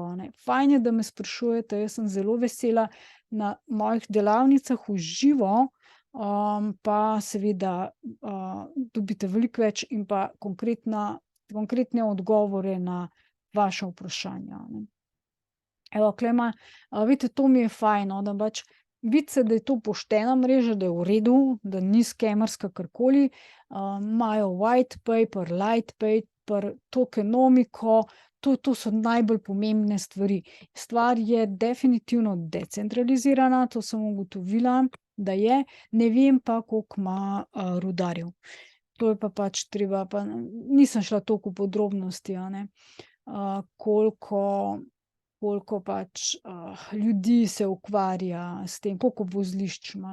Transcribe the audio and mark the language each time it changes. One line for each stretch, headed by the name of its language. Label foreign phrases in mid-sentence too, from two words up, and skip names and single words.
Slovenian: Fajn je, da me sprašujete, jaz sem zelo vesela na mojih delavnicah v živo, pa seveda dobite veliko več in pa konkretne odgovore na vaše vprašanja. Evo, klema, vidite, to mi je fajn, da pač vidi se, da je to poštena mreža, da je v redu, da ni skemerska karkoli, imajo
English: white paper, light paper,
Slovenian: tokenomiko, to so najbolj pomembne stvari. Stvar je definitivno decentralizirana, to sem ugotovila, da je, ne vem pa, koliko ima rudarjev. To je pa pač treba, pa nisem šla toliko v podrobnosti, koliko pač ljudi se ukvarja s tem, koliko vozlišč ima.